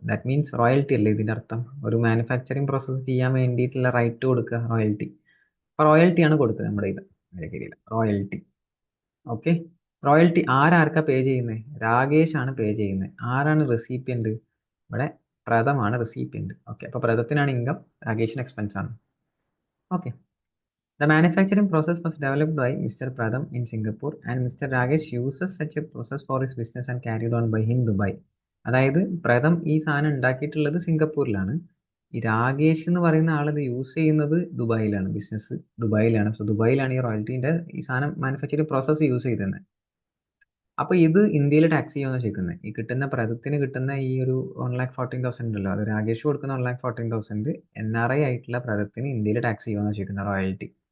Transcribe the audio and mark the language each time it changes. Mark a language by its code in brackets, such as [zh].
[en] that means [ml] royalty അല്ലേ ഇതിൻ്റെ അർത്ഥം. ഒരു മാനുഫാക്ചറിംഗ് പ്രോസസ്സ് ചെയ്യാൻ വേണ്ടിയിട്ടുള്ള റൈറ്റ് കൊടുക്കുക, റോയൽറ്റി. അപ്പോൾ റോയൽറ്റിയാണ് കൊടുത്തത് നമ്മുടെ ഇത് രീതിയിൽ, റോയൽറ്റി. ഓക്കെ. റോയൽറ്റി ആരാർക്കാ പേ ചെയ്യുന്നത്, രാകേഷ് ആണ് പേ ചെയ്യുന്നത്. ആരാണ് റെസിപ്പിയൻറ്റ്, ഇവിടെ പ്രഥമാണ് റെസിപ്പിയൻറ്റ്. ഓക്കെ, അപ്പോൾ പ്രഥത്തിനാണ് ഇൻകം, രാകേഷിന് എക്സ്പെൻസ് ആണ്. Okay. [en] The manufacturing process was developed by Mr. Pratham in Singapore and Mr. Rakesh uses such a process for his business and carried on by him Dubai. [ml] അതായത് പ്രഥം ഈ സാധനം ഉണ്ടാക്കിയിട്ടുള്ളത് സിംഗപ്പൂരിലാണ്. ഈ രാകേഷ് എന്ന് പറയുന്ന ആളത് use ചെയ്യുന്നത് ദുബായിലാണ്, ബിസിനസ് ദുബായിലാണ്. സോ ദുബായിലാണ് ഈ റോയൽറ്റീൻ്റെ ഈ സാധനം മാനുഫാക്ചറിങ് പ്രോസസ്സ് യൂസ് ചെയ്തത്. അപ്പോൾ ഇത് ഇന്ത്യയിൽ ടാക്സ് ചെയ്യുമെന്ന് ചോദിക്കുന്നത്. ഈ കിട്ടുന്ന പ്രഥത്തിന് കിട്ടുന്ന ഈ ഒരു 1,14,000 ഉണ്ടല്ലോ, അത് രാകേഷ് കൊടുക്കുന്ന 1,14,000 NRI ആയിട്ടുള്ള പ്രഥത്തിന് ഇന്ത്യയിൽ ടാക്സ് ചെയ്യുമെന്ന് ചോദിക്കുന്നത്, റോയൽറ്റി.